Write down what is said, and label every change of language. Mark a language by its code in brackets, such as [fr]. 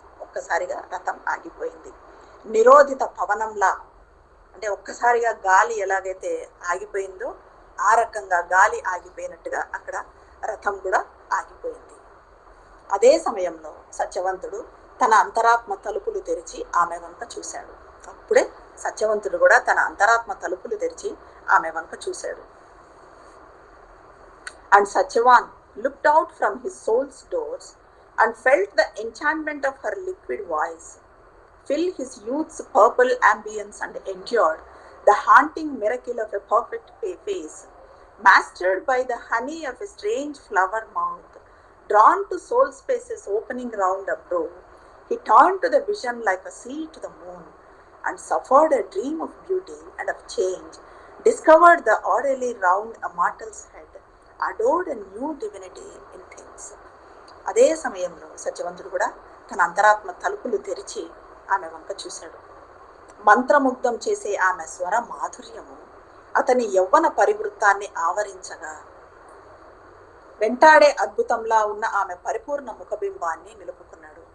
[te] ఒక్కసారిగా రథం ఆగిపోయింది. నిరోధిత పవనంలా, అంటే ఒక్కసారిగా గాలి ఎలాగైతే ఆగిపోయిందో ఆ రకంగా గాలి ఆగిపోయినట్టుగా అక్కడ రథం కూడా ఆగిపోయింది. అదే సమయంలో సత్యవంతుడు తన అంతరాత్మ తలుపులు తెరిచి ఆమె వంక చూశాడు. అప్పుడే సత్యవంతుడు కూడా తన అంతరాత్మ తలుపులు తెరిచి ఆమె వంక చూశాడు. [en] And Satyavan looked out from his soul's doors, and felt the enchantment of her liquid voice fill his youth's purple ambience, and endured the haunting miracle of a perfect face, mastered by the honey of a strange flower mouth, drawn to soul spaces opening round a brow. He turned to the vision like a sea to the moon, and suffered a dream of beauty and of change, discovered the orderly round a mortal's head, adored a new divinity in things. [te] అదే సమయంలో సత్యవంతుడు కూడా తన అంతరాత్మ తలుపులు తెరిచి ఆమె వంక చూశాడు. మంత్రముగ్ధం చేసే ఆమె స్వర మాధుర్యము అతని యవ్వన పరివృత్తాన్ని ఆవరించగా, వెంటాడే అద్భుతంలా ఉన్న ఆమె పరిపూర్ణ ముఖబింబాన్ని నిలుపుకున్నాడు.